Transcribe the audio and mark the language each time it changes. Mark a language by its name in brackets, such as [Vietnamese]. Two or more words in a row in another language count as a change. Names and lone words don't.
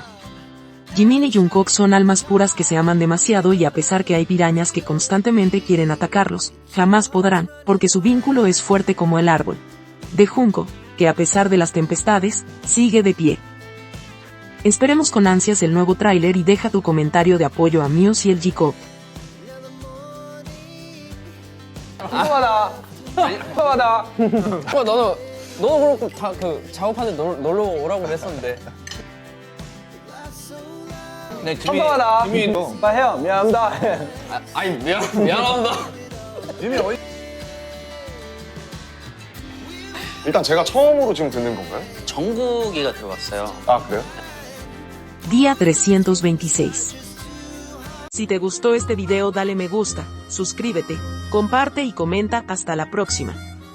[Spanish] Jimin y Jungkook son almas puras que se aman demasiado y a pesar que hay pirañas que constantemente quieren atacarlos, jamás podrán, porque su vínculo es fuerte como el árbol de junco, que a pesar de las tempestades, sigue de pie. Esperemos con ansias el nuevo tráiler y deja tu comentario de apoyo a Muse y el Jikook. [Korean] 너도 그렇고 다 그 작업하는데 놀러 오라고 그랬었는데. 네, 감사하다. 빨리 해요. 미안합니다. 아니 미안합니다. 일단 제가 처음으로 지금 듣는 건가요? 정국이가 들어왔어요. 아, 그래요? [Spanish] Día 326. Si te gustó este video dale me gusta, suscríbete, comparte y comenta. Hasta la próxima.